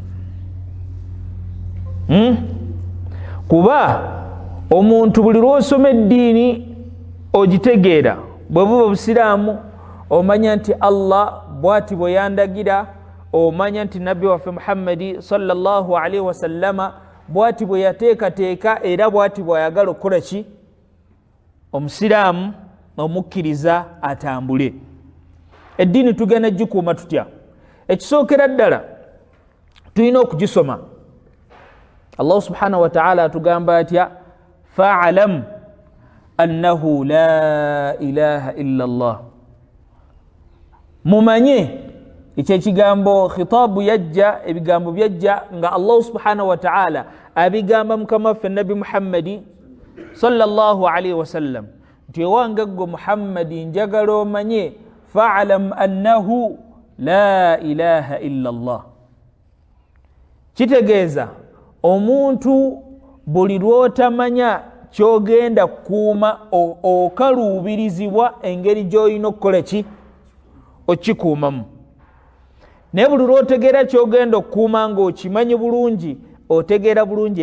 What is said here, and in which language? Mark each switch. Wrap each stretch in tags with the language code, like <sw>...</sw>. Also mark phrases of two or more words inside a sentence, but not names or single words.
<lg>Kuba omuntu buli lw'osoma eddiini ogitegeera, bwe buba obusiraamu omanya nti Allah bw'ati bwe yandagira, omanya nti Nabbi waffe Muhammadi</lg> <ar>صلى الله عليه وسلم</ar> <lg>bw'ati bwe yateekateeka era bw'ati bw'ayagala okukola ki? Omusiraamu omukkiriza atambule. Eddiini tugenda gikuuma tutya? Ekisookera ddala tulina okugisoma. Allah</lg> <ar>سبحانه وتعالى</ar> <lg>atugamba atya?</lg> <ar>فاعلم أنه لا إله إلا الله</ar> <lg>mumanye ekyo ekigambo khitaabu yajja ebigambo byajja nga Allah</lg> <ar>سبحانه وتعالى</ar> <lg>abigamba mukama ffe nabi Muhammadi</lg> <ar>صلى الله عليه وسلم</ar> <lg>nti ewange gwe Muhammadi njagala omanye</lg> <ar>فاعلم أنه لا إله إلا الله</ar> <lg>kitegeeza omuntu buli lwotamanya kyogenda kukuuma okaluubirizibwa engeri gy'olina okukola ki okikuumamu naye buli lwotegeera kyogenda okukuuma ng'okimanyi bulungi otegeera bulungi</lg>